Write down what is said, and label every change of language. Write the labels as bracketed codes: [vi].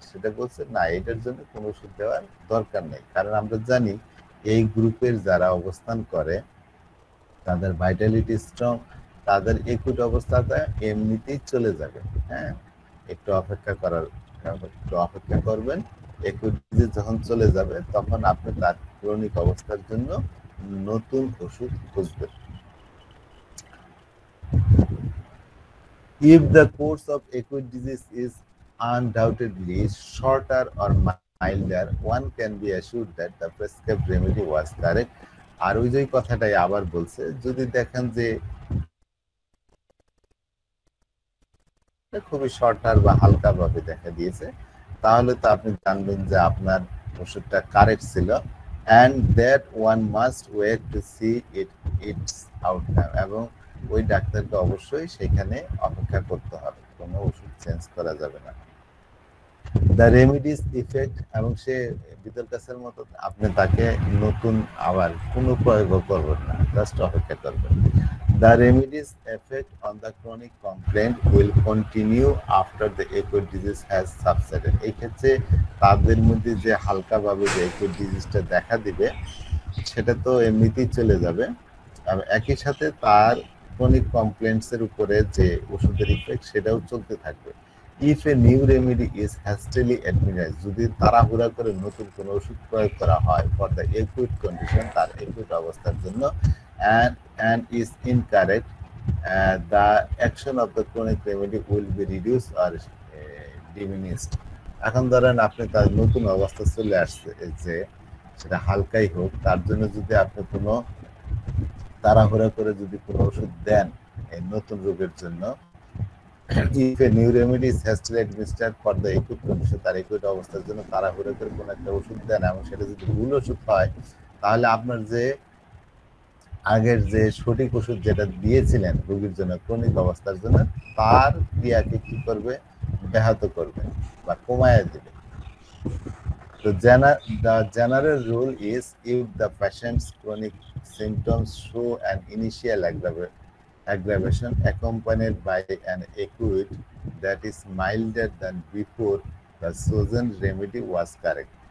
[bn] সেটা বলছে না, এটার জন্য কোনো ওষুধ দেওয়ার দরকার নেই, কারণ আমরা জানি এই গ্রুপের যারা অবস্থান করে তাদের ভাইটালিটি স্ট্রং, তাদের একুট অবস্থাটা এমনিতেই চলে যাবে। হ্যাঁ, একটু অপেক্ষা করবেন, একুট ডিজিজ যখন চলে যাবে তখন আপনি তার ক্রনিক অবস্থার জন্য নতুন ওষুধ খুঁজবেন। [en] If the course of acute disease is undoubtedly shorter or milder, one can be assured that the prescribed remedy was correct. [bn] আর ওই যে কথাটাই আবার বলছে, যদি দেখেন যে খুবই শর্টার বা হালকা ভাবে দেখা দিয়েছে, তাহলে তো আপনি জানবেন যে আপনার ওষুধটা কারেক্ট ছিল, [en] and that one must wait to see its outcome, [bn] এবং ওই ডাক্তারকে অবশ্যই সেখানে অপেক্ষা করতে হবে, কোনো ওষুধ চেঞ্জ করা যাবে না। [en] the remedies effect, [bn] এবং সে বিতল কাছের মতো আপনি তাকে নতুন আবার কোনো প্রয়োগ করবেন না, জাস্ট অপেক্ষা করবেন। [en] The remedy's effect on the chronic complaint will continue after the acute disease has subsided. [bn] এই ক্ষেত্রে তাদের মধ্যে যে হালকাভাবে যে acute ডিজিজটা দেখা দিবে সেটা তো এমনিতেই চলে যাবে, আর একই সাথে তার ক্রনিক কমপ্লেন্টস এর উপরে যে ওষুধের ইফেক্ট সেটাও চলতে থাকবে। [en] If a new remedy is hastily administered, [bn] যদি তাড়াহুড়া করে নতুন কোনো ওষুধ প্রয়োগ করা হয় [en] for the acute condition, [bn] তার acute অবস্থার জন্য, [en] and is incorrect, the action of the chronic remedy will be reduced or diminished. [bn] এখন ধরেন আপনি তার নতুন অবস্থা চলে আসছে যে সেটা হালকাই হোক, তার জন্য যদি আপনি কোনো তাড়াহুড়া করে যদি কোনো ওষুধ দেন এই নতুন রোগের জন্য, [en] if a new remedy is hastily administered for the acute condition, [bn] তার acute অবস্থার জন্য তাড়াহুড়া করে কোনো একটা ওষুধ দেন এবং সেটা যদি ভুল ওষুধ হয়, তাহলে আপনার যে আগের যে সঠিক ওষুধ যেটা দিয়েছিলেন রোগীর জন্য ক্রনিক অবস্থার জন্য, তার ক্রিয়াকে কি করবে, ব্যাহত করবে বা কমায় দেবে। [en] তো the general rule is if the patient's chronic symptoms show an initial aggravation accompanied by an acute that is milder than before, the chosen remedy was correct.